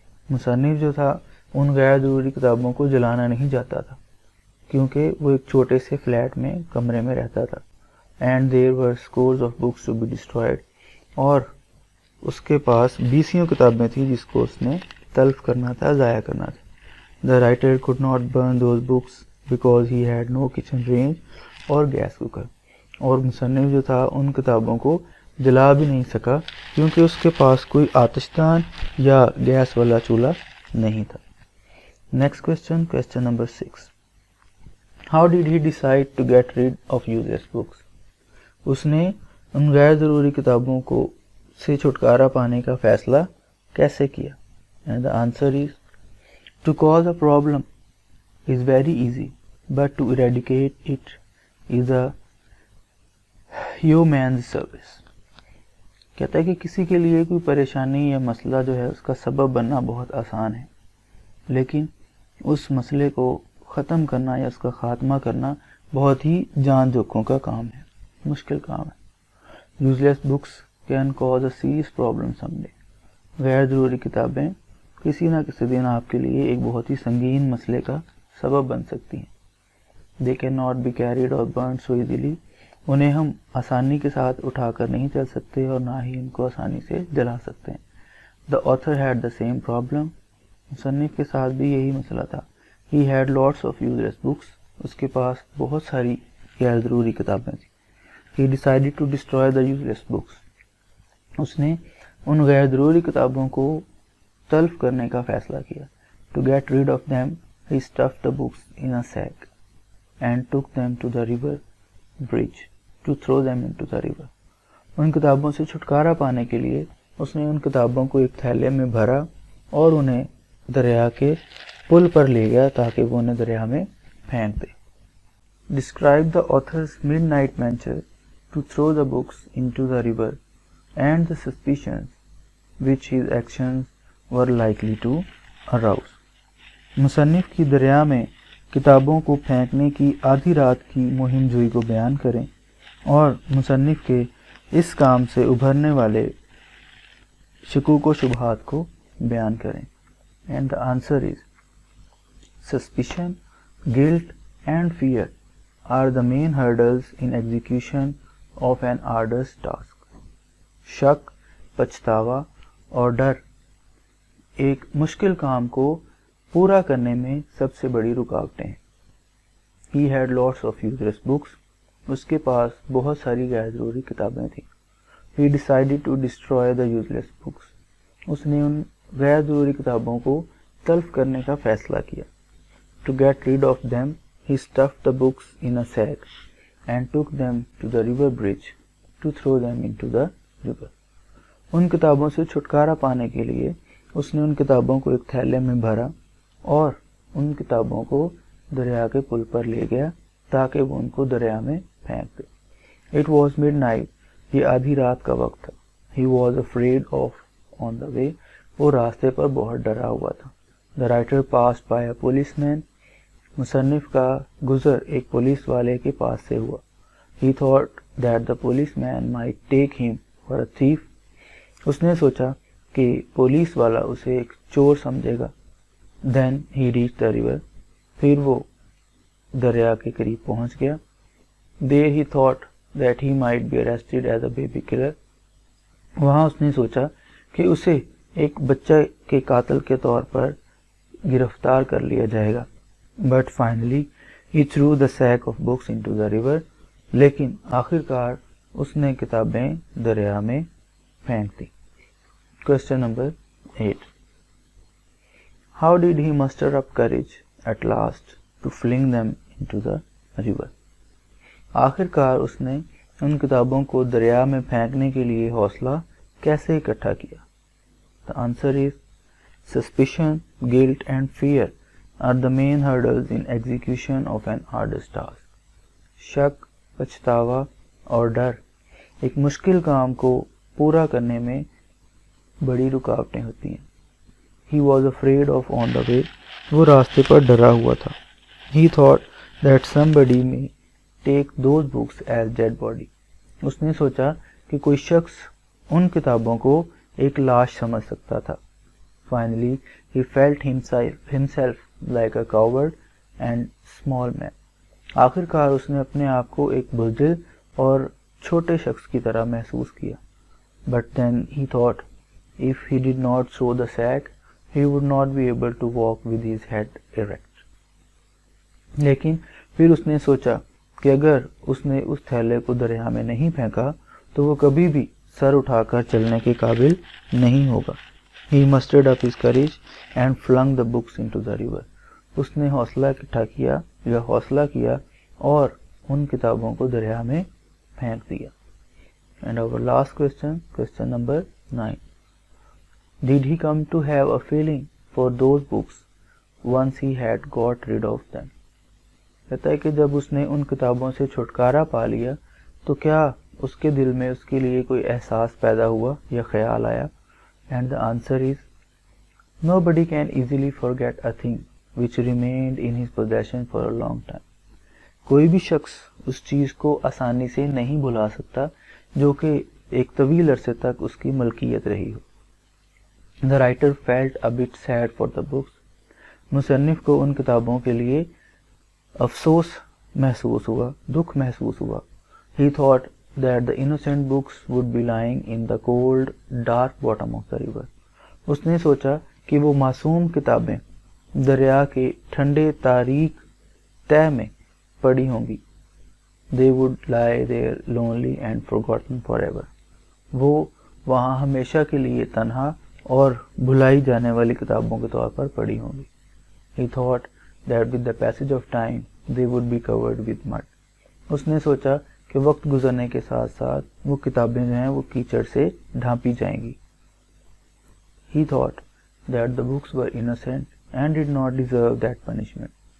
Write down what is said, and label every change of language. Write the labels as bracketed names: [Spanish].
[Urdu] مصنف جو تھا ان غیر ضروری کتابوں کو جلانا نہیں چاہتا تھا کیونکہ وہ ایک چھوٹے سے فلیٹ میں کمرے میں رہتا تھا. [English] And there were scores of books to be destroyed. [Urdu] اور اس کے پاس 20 کتابیں تھیں جس کو اس نے تلف کرنا تھا، ضائع کرنا تھا. [English] The writer could not burn those books because he had no kitchen range [Urdu] اور گیس کوکر. اور مصنف جو تھا ان کتابوں کو جلا بھی نہیں سکا کیونکہ اس کے پاس کوئی آتش دان یا گیس والا چولہا نہیں تھا. [English] Next question, question number 6. How did he decide to get rid of useless books? [Urdu] اس نے ان غیر ضروری کتابوں کو سے چھٹکارا پانے کا فیصلہ کیسے کیا؟ [English] And the answer is to cause a problem is very easy, but to eradicate it is a human service. [Urdu] کہتا ہے کہ کسی کے لیے کوئی پریشانی یا مسئلہ جو ہے اس کا سبب بننا بہت آسان ہے لیکن اس مسئلے کو ختم کرنا یا اس کا خاتمہ کرنا بہت ہی جان جوکھوں کا کام ہے، مشکل کام ہے. [English] Useless books can cause a serious problem someday. [Urdu] غیر ضروری کتابیں کسی نہ کسی دن آپ کے لیے ایک بہت ہی سنگین مسئلے کا سبب بن سکتی ہیں. [English] They cannot be carried or burnt so easily. [Urdu] انہیں ہم آسانی کے ساتھ اٹھا کر نہیں چل سکتے اور نہ ہی ان کو آسانی سے جلا سکتے ہیں. [English] The author had the same problem. [Urdu] مصنف کے ساتھ بھی یہی مسئلہ تھا. [English] He had lots of useless books. [Urdu] اس کے پاس بہت ساری غیر ضروری کتابیں تھیں. [English] He decided to destroy the useless books. [Urdu] اس نے ان غیر ضروری کتابوں کو تلف کرنے کا فیصلہ کیا. [English] To get rid of them, he stuffed the books in a sack and took them to the river bridge to throw them into the river. [Urdu] ان کتابوں سے چھٹکارا پانے کے لیے اس نے ان کتابوں کو ایک تھیلے میں بھرا اور انہیں دریا کے پل پر لے گیا تاکہ وہ انہیں دریا میں پھینک دے. [English] Describe the author's midnight venture to throw the books into the river and the suspicions which his actions were likely to arouse. [Urdu] مصنف کی دریا میں کتابوں کو پھینکنے کی آدھی رات کی مہم جوئی کو بیان کریں اور مصنف کے اس کام سے ابھرنے والے شکوک و شبہات کو بیان کریں. [English] And the answer is suspicion, guilt and fear are the main hurdles in execution of an arduous task. [Urdu] شک، پچھتاوا اور ڈر ایک مشکل کام کو پورا کرنے میں سب سے بڑی رکاوٹیں ہیں. [English] He had lots of useless books. [Urdu] اس کے پاس بہت ساری غیر ضروری کتابیں تھیں. [English] He decided to destroy the useless books. [Urdu] اس نے ان غیر ضروری کتابوں کو تلف کرنے کا فیصلہ کیا. [English] To get rid of them, he stuffed the books in a sack and took them to the river bridge to throw them into the river. [Urdu] ان کتابوں سے چھٹکارا پانے کے لیے اس نے ان کتابوں کو ایک تھیلے میں بھرا اور ان کتابوں کو دریا کے پل پر لے گیا تاکہ وہ ان کو دریا میں پھینک دے. [English] It was midnight. [Urdu] یہ آدھی رات کا وقت تھا. [English] He was afraid of on the way. [Urdu] وہ راستے پر بہت ڈرا ہوا تھا. [English] The writer passed by a policeman. [Urdu] مصنف کا گزر ایک پولیس والے کے پاس سے ہوا. [English] He thought that the policeman might take him for a thief. [Urdu] اس نے سوچا کہ پولیس والا اسے ایک چور سمجھے گا. [English] Then he reached the river. [Urdu] پھر وہ دریا کے قریب پہنچ گیا. [English] There he thought that he might be arrested as a baby killer. [Urdu] وہاں اس نے سوچا کہ اسے ایک بچہ کے قاتل کے طور پر گرفتار کر لیا جائے گا. [English] But finally he threw the sack of books into the river. [Urdu] لیکن آخر کار اس نے کتابیں دریا میں پھینک دی. [English] Question number 8. How did he muster up courage at last to fling them into the river? [Urdu] آخر کار اس نے ان کتابوں کو دریا میں پھینکنے کے لیے حوصلہ کیسے اکٹھا کیا؟ [English] The answer is suspicion, guilt and fear are the main hurdles in execution of an arduous task. [Urdu] شک، پچھتاوا اور ڈر ایک مشکل کام کو پورا کرنے میں بڑی رکاوٹیں ہوتی ہیں. [English] He was afraid of on the way. [Urdu] وہ راستے پر ڈرا ہوا تھا. [English] He thought that somebody may take those books as dead body. [Urdu] اس نے سوچا کہ کوئی شخص ان کتابوں کو ایک لاش سمجھ سکتا تھا. [English] Finally, he felt himself like a coward and small man. [Urdu] آخر کار اس نے اپنے آپ کو ایک بزدل اور چھوٹے شخص کی طرح محسوس کیا. [English] But then he thought if he did not throw the sack, he would not be able to walk with his head erect. [Urdu] لیکن پھر اس نے سوچا کہ اگر اس نے اس تھیلے کو دریا میں نہیں پھینکا تو وہ کبھی بھی سر اٹھا کر چلنے کے قابل نہیں ہوگا. [English] He mustered up his courage and flung the books into the river. [Urdu] اس نے حوصلہ اکٹھا کیا یا حوصلہ کیا اور ان کتابوں کو دریا میں پھینک دیا. [English] And our last question, question number 9. Did he come to have a feeling for those books once he had got rid of them? [Urdu] کہتا ہے کہ جب اس نے ان کتابوں سے چھٹکارا پا لیا تو کیا اس کے دل میں اس کے لیے کوئی احساس پیدا ہوا یا خیال آیا؟ [English] And the answer is nobody can easily forget a thing which remained in his possession for a long time. [Urdu] کوئی بھی شخص اس چیز کو آسانی سے نہیں بھلا سکتا جو کہ ایک طویل عرصے تک اس کی ملکیت رہی ہو. [English] The writer felt a bit sad for the books. [Urdu] مصنف کو ان کتابوں کے لیے افسوس محسوس ہوا، دکھ محسوس ہوا. [English] He thought that the innocent books would be lying in the cold, dark bottom of the river. [Urdu] اس نے سوچا کہ وہ معصوم کتابیں دریا کے ٹھنڈے تاریک تہہ میں پڑی ہوں گی. [English] They would lie there lonely and forgotten forever. [Urdu] وہ وہاں ہمیشہ کے لیے تنہا اور بھلائی جانے والی کتابوں کے طور پر پڑی ہوں گی. [English] He thought that with the passage of time they would be covered with mud. [Urdu] اس نے سوچا کہ وقت گزرنے کے ساتھ ساتھ وہ کتابیں جو ہیں وہ کیچڑ سے ڈھانپی جائیں گی. [English] He thought that the books were innocent and did not deserve that punishment.